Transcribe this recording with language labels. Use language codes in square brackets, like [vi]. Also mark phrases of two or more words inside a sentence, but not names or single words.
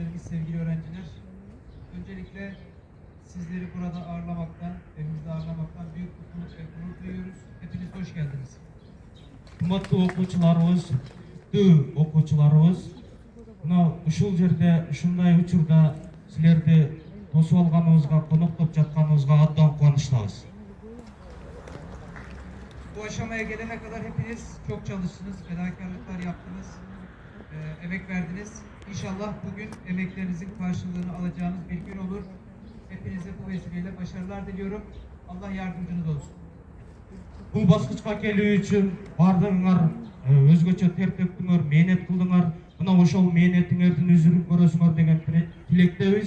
[tr] sevgili öğrenciler. Öncelikle sizleri burada ağırlamaktan, evimizde ağırlamaktan büyük mutluluk ve gurur duyuyoruz. Hepiniz hoş geldiniz. [ky] Kımmatlı okuwçularыбыз, okuwçularыбыз, mына ушул жерде, ушундай учурда силерди тосуп алганыбызга, коноктоп жатканыбызга абдан кубанычтабыз. [tr] Bu aşamaya gelene kadar hepiniz çok çalıştınız, fedakarlıklar yaptınız, emek verdiniz. İnşallah bugün emeklerinizin karşılığını alacağınız bir gün olur. Hepinize bu vesileyle başarılar diliyorum. Allah yardımcınız olsun. [ky] Бул баскычка келүү үчүн бардыгыңар өзгөчө тер төктүңөр, мээнет кылдыңар. Мына ошол мээнетиңердин үзүрүн көрөсүңөр деген тилектебиз.